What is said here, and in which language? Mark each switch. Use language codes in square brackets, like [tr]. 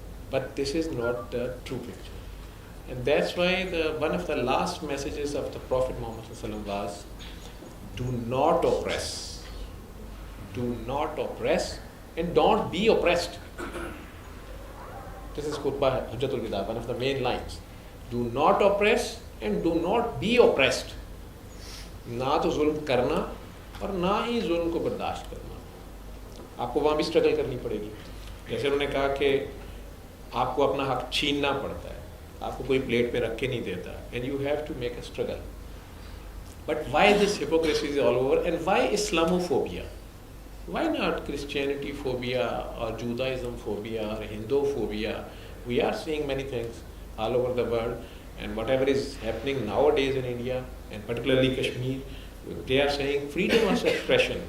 [en] But this is not the true picture. And that's why one of the last messages of the Prophet Muhammad ﷺ was, do not oppress. Do not oppress and don't be oppressed. This is Khutbah Hujjatul Wida, one of the main lines. Do not oppress and do not be oppressed. [hi] ना तो जुल्म करना और ना ही जुल्म को बर्दाश्त करना. आपको वहाँ भी स्ट्रगल करनी पड़ेगी. जैसे उन्होंने कहा कि आपको अपना हक छीनना पड़ता है, आपको कोई प्लेट पे रख के नहीं देता, [en] and you have to make a struggle. But why this hypocrisy is all over, and why Islamophobia? Why not Christianity phobia or Judaism phobia or Hindu-phobia? We are seeing many things all over the world, and whatever is happening nowadays in India, and particularly Kashmir, they are saying freedom of expression.